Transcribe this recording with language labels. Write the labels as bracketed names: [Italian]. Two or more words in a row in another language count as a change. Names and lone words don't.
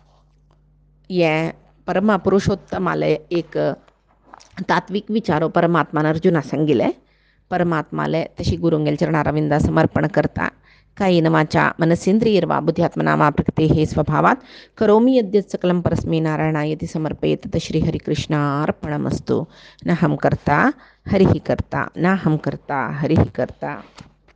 [Konkani] हे परमा पुरुषोत्तमाले एक तात्विक विचारो परमात्मान अर्जुना सांगिल्ले परमात्माले तशी गुरुंगेल चरणारविंदा समर्पण करता [Sanskrit] कायेन वाचा मनसेन्द्रियर्वा बुद्ध्यात्मना वा प्रकृतेः स्वभावात् करोमि यद्यत् सकलं परस्मै नारायणायति समर्पयेत् तत् श्रीहरिकृष्णार्पणमस्तु न हम कर्ता हरिः कर्ता न हम कर्ता हरिः कर्ता।